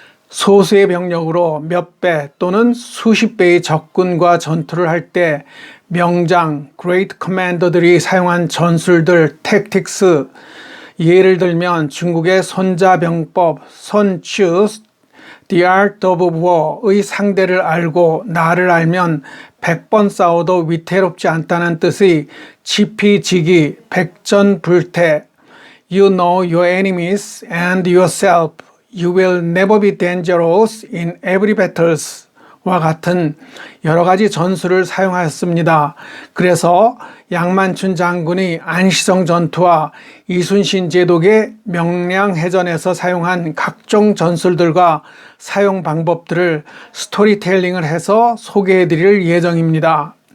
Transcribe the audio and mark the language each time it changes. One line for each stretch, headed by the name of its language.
Korean: 소수의 병력으로 몇 배 또는 수십 배의 적군과 전투를 할 때 명장, Great Commander들이 사용한 전술들, 택틱스, 예를 들면 중국의 손자병법, 손추, The Art of War의 상대를 알고 나를 알면 100번 싸워도 위태롭지 않다는 뜻의 지피지기, 백전불태,
English: You know your enemies and yourself. You will never be dangerous in every battles.
Korean: 와 같은 여러 가지 전술을 사용하였습니다. 그래서 양만춘 장군이 안시성 전투와 이순신 제독의 명량해전에서 사용한 각종 전술들과 사용 방법들을 스토리텔링을 해서 소개해 드릴 예정입니다.